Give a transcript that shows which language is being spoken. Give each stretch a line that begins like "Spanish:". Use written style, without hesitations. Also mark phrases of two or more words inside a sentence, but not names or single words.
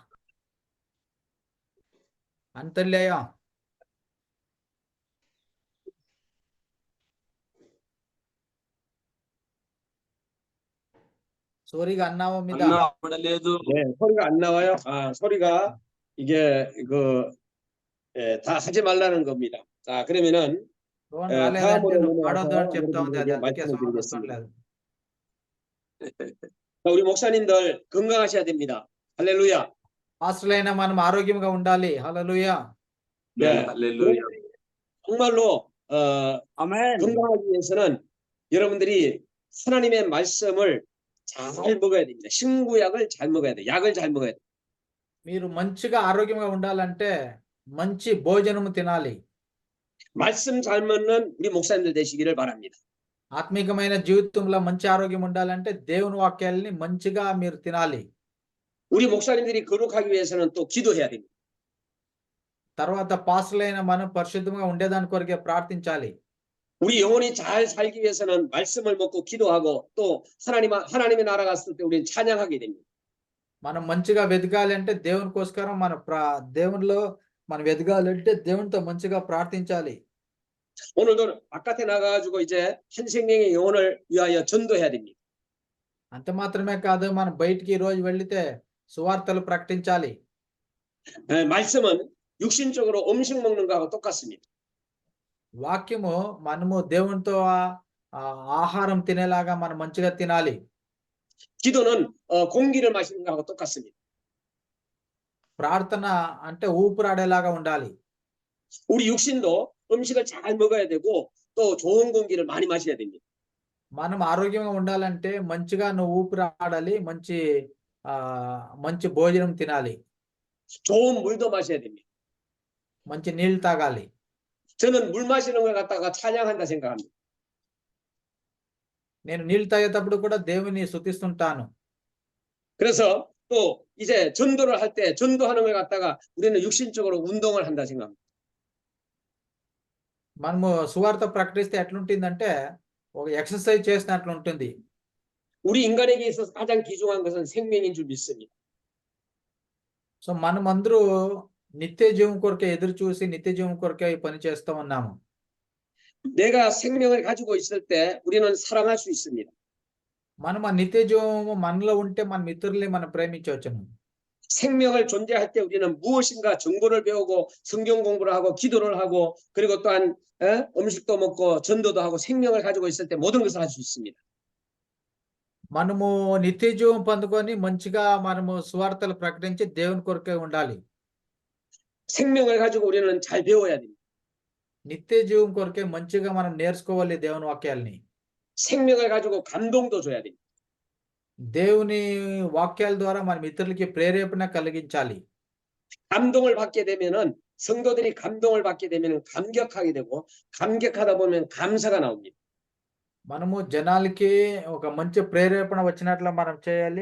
Korean: 안 들려요. 소리가 안 나옵니다.
Telugu: 나와లేదు.
Korean: 네, 소리가 안 나와요. 아, 소리가 이게 다 하지 말라는 겁니다. 자, 그러면은
Telugu: ఫోన్ రాలేదంటే నువ్వు పాడొద్దు అని చెప్తా ఉంది. అది
Korean: 여러분들에게
Telugu: అందుకే సౌండ్
Korean: 말씀드리겠습니다.
Telugu: వస్తలేదు.
Korean: 자, 우리 목사님들 건강하셔야 됩니다. 할렐루야.
Telugu: పాస్టర్లైన మనం ఆరోగ్యంగా ఉండాలి. హల్లెలూయా.
Korean: 네.
Telugu: హల్లెలూయా.
Korean: 정말로 아멘. 건강하기 위해서는 여러분들이 하나님의 말씀을 잘 먹어야 됩니다. 신구약을 잘 먹어야 돼. 약을 잘 먹어야 돼.
Telugu: మీరు మంచిగా ఆరోగ్యంగా ఉండాలంటే మంచి భోజనము తినాలి.
Korean: 말씀 잘 먹는 우리 목사님들 되시기를 바랍니다.
Telugu: ఆత్మీకమైన జీవితంలో మంచి ఆరోగ్యం ఉండాలంటే దేవుని వాక్యాలని మంచిగా మీరు తినాలి.
Korean: 우리 목사님들이 거룩하기 위해서는 또 기도해야 됩니다.
Telugu: తర్వాత పాస్టర్లైన మనం పరిశుద్ధంగా ఉండేదాని కొరకే ప్రార్థించాలి.
Korean: 우리 영혼이 잘 살기 위해서는 말씀을 먹고 기도하고 또 하나님의 나라 갔을 때 우리는 찬양하게 됩니다.
Telugu: మనం మంచిగా వెదగాలి అంటే దేవుని కోసరం దేవునిలో మనం ఎదగాలంటే దేవునితో మంచిగా ప్రార్థించాలి.
Korean: 오늘도 바깥에 나가가지고 이제 한 생명의 영혼을 위하여 전도해야 됩니다.
Telugu: అంత మాత్రమే కాదు, మనం బయటికి ఈ రోజు వెళ్తే సువార్తలు ప్రకటించాలి.
Korean: 말씀은 육신적으로 음식 먹는 거하고 똑같습니다.
Telugu: వాక్యము మనము దేవునితో ఆహారం తినేలాగా మనం మంచిగా తినాలి.
Korean: 기도는 공기를 마시는 거하고 똑같습니다.
Telugu: ప్రార్థన అంటే ఊపిరాడేలాగా ఉండాలి.
Korean: 우리 육신도 음식을 잘 먹어야 되고 또 좋은 공기를 많이 마셔야 됩니다.
Telugu: మనం ఆరోగ్యంగా ఉండాలంటే మంచిగా నువ్వు ఊపిరాడాలి, మంచి భోజనం తినాలి,
Korean: 좋은 물도 마셔야 됩니다.
Telugu: మంచి నీళ్లు తాగాలి.
Korean: 저는 물 마시는 걸 갖다가 찬양한다 생각합니다.
Telugu: నేను నీళ్లు తాగేటప్పుడు కూడా దేవుని స్తుతిస్తుంటాను.
Korean: 그래서 또 이제 전도를 할 때 전도하는 걸 갖다가 우리는 육신적으로 운동을 한다 생각합니다.
Telugu: మనము సువార్త ప్రకటిస్తే ఎట్లుంటుందంటే ఒక ఎక్సర్సైజ్ చేసినట్లు ఉంటుంది.
Korean: 우리 인간에게 있어서 가장 귀중한 것은 생명인 줄 믿습니다.
Telugu: సో మనమందరూ నిత్య జీవం కొరకే ఎదురు చూసి నిత్య జీవం కొరకే ఈ పని చేస్తూ ఉన్నాము.
Korean: 내가 생명을 가지고 있을 때 우리는 사랑할 수 있습니다.
Telugu: మనం ఆ నిత్య జీవము మనలో ఉంటే మన మిత్రుల్ని మనం ప్రేమించవచ్చును.
Korean: 생명을 존재할 때 우리는 무엇인가 정보를 배우고 성경 공부를 하고 기도를 하고 그리고 또한 음식도 먹고 전도도 하고 생명을 가지고 있을 때 모든 것을 할 수 있습니다.
Telugu: మనము నిత్య జీవం పొందుకొని మంచిగా మనము సువార్తలు ప్రకటించి దేవుని కొరకే ఉండాలి.
Korean: 생명을 가지고 우리는 잘 배워야 됩니다.
Telugu: నిత్య జీవం కొరకే మంచిగా మనం నేర్చుకోవాలి దేవుని వాక్యాలని.
Korean: 생명을 가지고 감동도 줘야 됩니다.
Telugu: దేవుని వాక్యాల ద్వారా మన మిత్రులకి ప్రేరేపణ కలిగించాలి.
Korean: 감동을 받게 되면은 성도들이 감동을 받게 되면은 감격하게 되고 감격하다 보면 감사가 나옵니다.
Telugu: మనము జనాలకి ఒక మంచి ప్రేరేపణ వచ్చినట్లు మనం చేయాలి.